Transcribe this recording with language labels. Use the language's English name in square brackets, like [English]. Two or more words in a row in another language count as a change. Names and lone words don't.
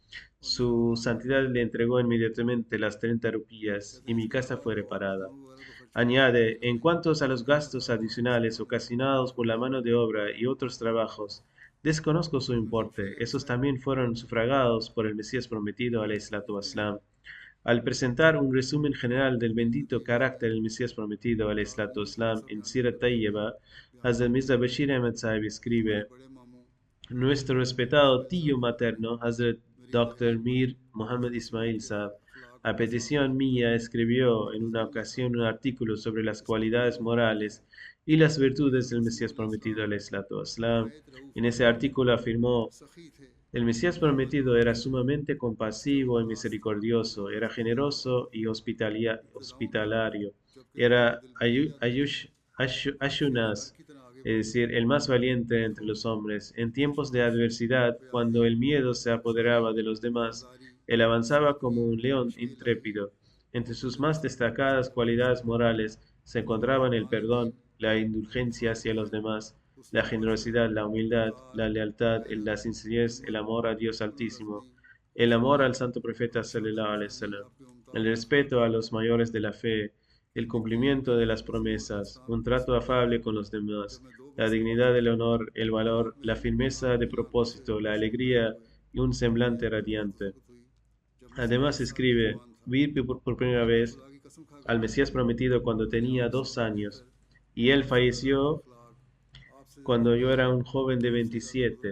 [Spanish] Su santidad le entregó inmediatamente las 30 rupias y mi casa fue reparada. Añade, en cuanto a los gastos adicionales ocasionados por la mano de obra y otros trabajos, desconozco su importe. Esos también fueron sufragados por el Mesías prometido, [Arabic] عليه الصلاة والسلام. [Spanish] Al presentar un resumen general del bendito carácter del Mesías prometido, [Arabic] عليه الصلاة والسلام, [Spanish] en Sirat Tayyaba, Hazrat Mirza Bashir Ahmad Sahib escribe, nuestro respetado tío materno, Hazrat Dr. Mir Muhammad Ismail Saab, a petición mía, escribió en una ocasión un artículo sobre las cualidades morales y las virtudes del Mesías prometido, [Arabic] عليه الصلاة والسلام. [Spanish] En ese artículo afirmó, el Mesías prometido era sumamente compasivo y misericordioso, era generoso y hospitalario, era Ashunas, es decir, el más valiente entre los hombres. En tiempos de adversidad, cuando el miedo se apoderaba de los demás, él avanzaba como un león intrépido. Entre sus más destacadas cualidades morales se encontraban el perdón, la indulgencia hacia los demás, la generosidad, la humildad, la lealtad, la sencillez, el amor a Dios Altísimo, el amor al Santo Profeta [Arabic] صلى الله عليه وسلم, [Spanish] el respeto a los mayores de la fe, el cumplimiento de las promesas, un trato afable con los demás, la dignidad del honor, el valor, la firmeza de propósito, la alegría y un semblante radiante. Además escribe, vi por primera vez al Mesías prometido cuando tenía 2 años, y él falleció cuando yo era un joven de 27.